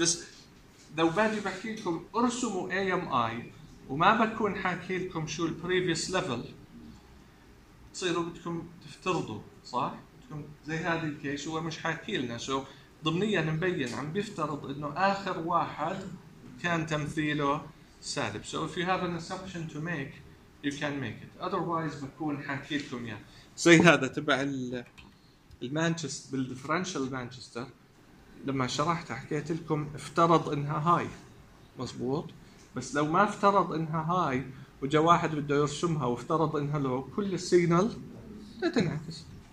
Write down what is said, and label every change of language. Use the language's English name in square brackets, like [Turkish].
[Arabic] بس لو باجي بحكي لكم ارسموا اي ام اي وما بكون حاكي لكم شو البريفيوس ليفل، تصيروا بدكم تفترضوا، صح؟ بدكم زي هذه الكيس هو مش حاكي لنا، شو ضمنيا مبين عم بيفترض انه اخر واحد كان تمثيله سالب. [English] So if you have an assumption to make you can make it، otherwise [Arabic] بكون حاكي لكم اياه. زي هذا تبع المانشستر بالديفرنشال مانشستر، لما شرحت حكيت لكم افترض انها هاي، مظبوط؟ بس لو ما افترض انها هاي وجا واحد بده يرسمها وافترض انها لو كل السيجنال لا تنعكس.